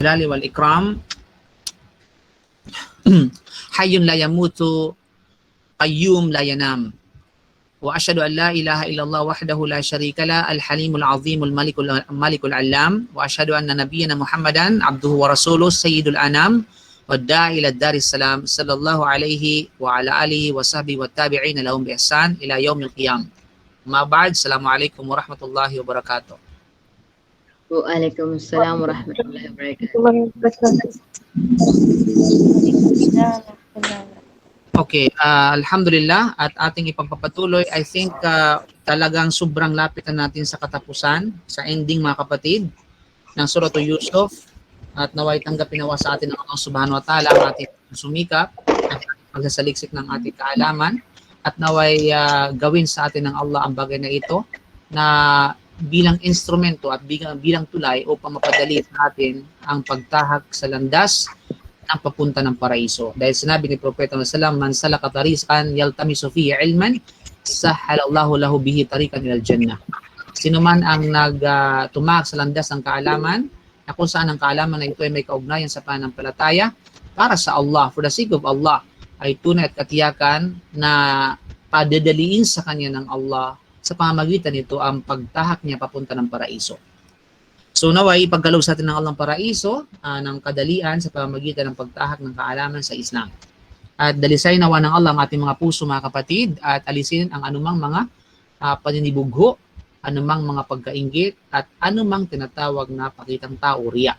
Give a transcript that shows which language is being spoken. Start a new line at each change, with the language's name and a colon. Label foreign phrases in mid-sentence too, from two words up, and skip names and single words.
Arabic: جلالي والإكرام حي لا يموت قيوم لا ينام وأشهد أن لا إله إلا الله وحده لا شريك لا الحليم العظيم الملك العلام وأشهد أن نبينا محمدا عبده ورسوله سيد الأنام وداعي إلى دار السلام صلى الله عليه وعلى آله وصحبه وتابعين لهم بإحسان إلى يوم القيام. ما بعد، السلام عليكم ورحمة الله وبركاته. وعليكم السلام ورحمة الله وبركاته.
Filipino: Okay, alhamdulillah at ating ipagpapatuloy.
English: I think
Filipino: talagang sobrang lapit na natin sa katapusan, sa ending mga kapatid, ng Surah Yusuf, at naway tanggapin nawa sa atin ng Allah
Arabic: سبحانه وتعالى
Filipino: ang ating sumikap at pagsasaliksik ng ating kaalaman, at naway gawin sa atin ng Allah ang bagay na ito na bilang instrumento at bilang tulay upang mapadali sa atin ang pagtahak sa landas ng papunta ng paraiso. Dahil sinabi ni Propeta Muhammad
Arabic: صلى الله عليه وسلم, من سلك طريقا يلتمس فيه علما سهل الله له به طريقا إلى الجنة.
Filipino: Sino man ang tumahak sa landas ng kaalaman, na kung saan ang kaalaman na ito ay may kaugnayan sa pananampalataya para sa Allah,
English: for the sake of Allah,
Filipino: ay tunay at katiyakan na padadaliin sa kanya ng Allah sa pamamagitan nito ang pagtahak niya papunta ng paraiso. So naway pagkaloob sa atin ng Allah ng paraiso ng kadalian sa pamamagitan ng pagtahak ng kaalaman sa Islam. At dalisay nawa ng Allah ang ating mga puso mga kapatid at alisin ang anumang mga paninibugho, anumang mga pagkainggit at anumang tinatawag na pakitang tao, riya.